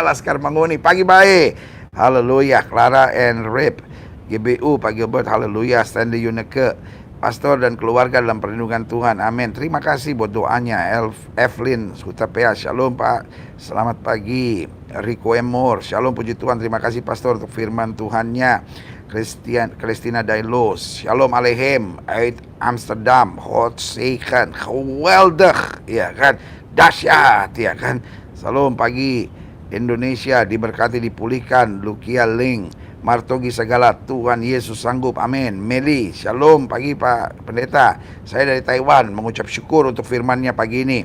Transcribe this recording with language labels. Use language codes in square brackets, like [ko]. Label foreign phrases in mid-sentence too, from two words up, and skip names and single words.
[id] Laskar Manguni, pagi baik, haleluya. Clara and Rip, GBU Pak Gilbert, haleluya. Stanley Yuneke, pastor dan keluarga dalam perlindungan Tuhan, amin. Terima kasih buat doanya. Evelyn Hutapea, shalom Pak, selamat pagi. Rico Emor, shalom, puji Tuhan, terima kasih pastor untuk firman Tuhannya. Christina Dailos, [he] שלום עליכם. [nl] Uit Amsterdam, [en] hot second, [id] geweldig, ya kan, dahsyat, ya kan. Shalom pagi Indonesia, diberkati dipulihkan. Lukia Ling, Martogi segala, Tuhan Yesus sanggup, amin. Meli, shalom pagi Pak Pendeta, saya dari Taiwan mengucap syukur untuk firman-Nya pagi ini.